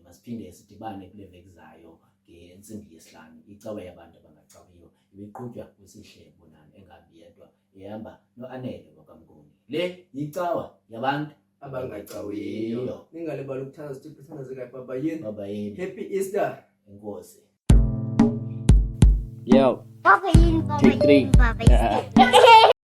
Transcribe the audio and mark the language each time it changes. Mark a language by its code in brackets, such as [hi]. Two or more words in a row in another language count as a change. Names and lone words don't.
[xh] Masiphinde sidibane kule veki zayo ngentsimbi yesihlanu. Icawa yabantu abangacawiyo ibiqhutywa kwisihle bonani engabi yedwa ihamba no-Anele wakamnguni. Le icawa yabantu Abangacawiyo. Ningalibali ukuthandaza uThixo uthandazeka babayini. babayini. [en] Happy Easter. [xh] Enkosi. Yo, Papa yini, papa [en] Take three. [xh] yini, papa yini.